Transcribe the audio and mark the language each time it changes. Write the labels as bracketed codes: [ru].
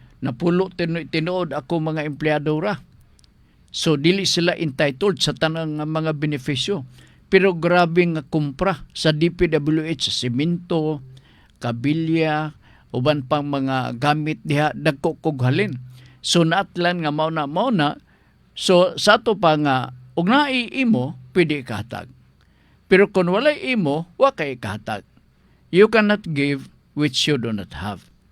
[ceb] Napulo tinuod ako mga empleyado ra. So dili sila entitled sa tanang mga benepisyo. Pero grabe nga kumpra sa DPWH, sa simento, kabilya, uban pang mga gamit diha dagko kog halin. So naatlan nga mao na. So sa ato pa nga ug naay imo pwede ikahatag. Pero kung walay imo, wa kay ikahatag. [en] You cannot give which you do not have.